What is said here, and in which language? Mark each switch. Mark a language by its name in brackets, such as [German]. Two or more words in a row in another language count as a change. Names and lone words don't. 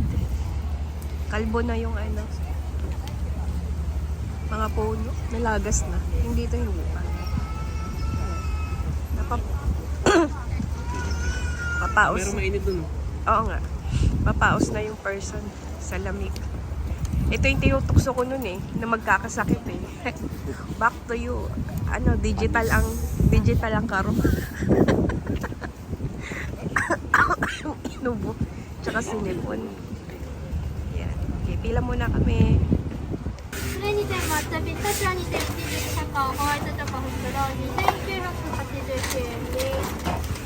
[Filipino] Kalbo na yung mga puno. Nalagas na. Hindi ito yung lupa. Papaos. Pero mainit dun. Oo nga. Papaos na yung person sa lamig. Ito yung tinutukso ko nun na magkakasakit [English] Back to you. [Filipino] Digital ang karo. Inubo. Tsaka sinipon. Yan. Okay, pila muna kami. [Japanese] それにて抹茶瓶こちらにてチーズカカオホワイトチョコフクロウ2989円です。